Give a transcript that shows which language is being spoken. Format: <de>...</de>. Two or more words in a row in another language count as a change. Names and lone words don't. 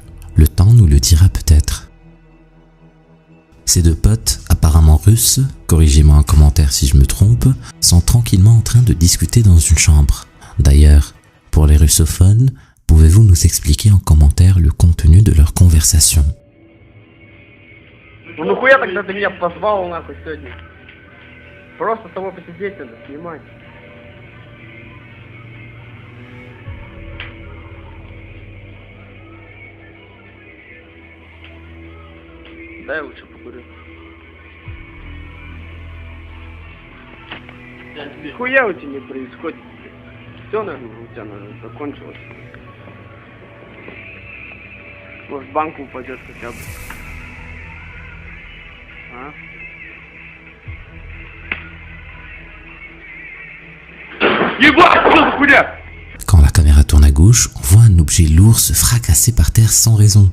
<fr>Le temps nous le dira peut-être. Ces deux potes, apparemment russes, corrigez-moi en commentaire si je me trompe, sont tranquillement en train de discuter dans une chambre. D'ailleurs, pour les russophones, pouvez-vous nous expliquer en commentaire le contenu de leur conversation?</fr> <ru>Ну нахуя тогда ты меня позвал нахуй сегодня? Просто само посидеть надо, снимать. Дай лучше покурю. Хуя у тебя не происходит? Все, наверное, у тебя, наверное, закончилось. Может, в банку упадет хотя бы. А? Ебать, что за хуйня?</ru> <fr>Quand la caméra tourne à gauche, on voit un objet lourd se fracasser par terre sans raison.</fr>